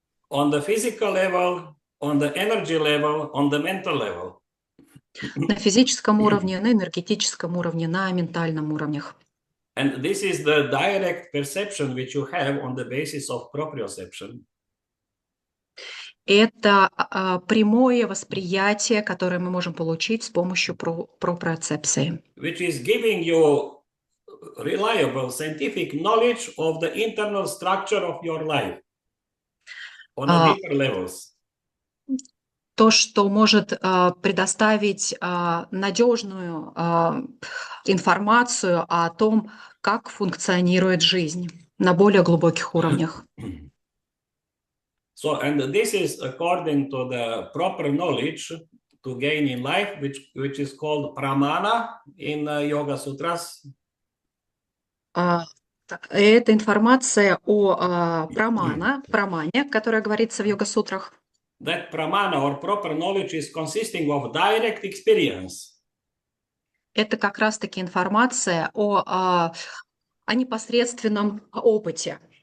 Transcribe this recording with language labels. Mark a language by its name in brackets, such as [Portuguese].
[English] On the physical level, on the energy level, on the mental level. [Russian] На физическом уровне, на энергетическом уровне, на ментальном уровнях. [English] And this is the direct perception which you have on the basis of proprioception. [Russian] Это прямое восприятие, которое мы можем получить с помощью проприоцепции. [English] Which is giving you reliable scientific knowledge of the internal structure of your life on a deeper levels. [Russian] То, что может предоставить надежную информацию о том, как функционирует жизнь на более глубоких уровнях. [English] So, and this is according to the proper knowledge to gain in life, which is called pramana in Yoga Sutras. [Russian] Это информация о прамане, которая говорится в йога-сутрах. [English] That pramana or proper knowledge is consisting of direct experience. [Russian] Это как раз-таки информация о непосредственном опыте.